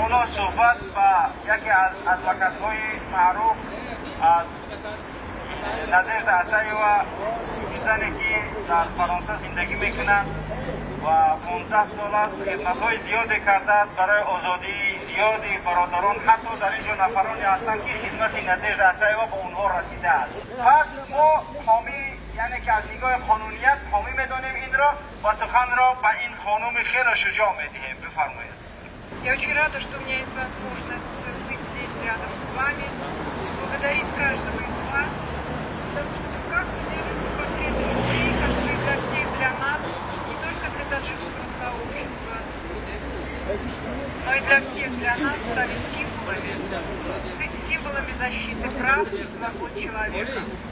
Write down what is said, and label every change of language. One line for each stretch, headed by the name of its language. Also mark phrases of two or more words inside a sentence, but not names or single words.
Tajik: صحبت با یکی از ادوکات‌های معروف از نادژدا عطایeva زنی که در فرانسه زندگی میکنند و 15 سال است خدمت‌های زیادی کرده است برای آزادی زیادی برادران، حتی در اینجا نفرانی هستند که خدمت نادژدا عطایeva به اونها رسیده است. پس ما حامی، یعنی که از نگاه قانونیت حامی میدانیم این را و سخن را به این خانم خیلی شجاع میدهیم. بفرمایید.
Russian: Я очень рада, что у меня есть возможность быть здесь рядом с вами, благодарить каждого из вас, потому что как держится портрет людей, которые для всех, для нас, не только для таджикского сообщества, но и для всех, для нас стали символами защиты прав и свобод человека.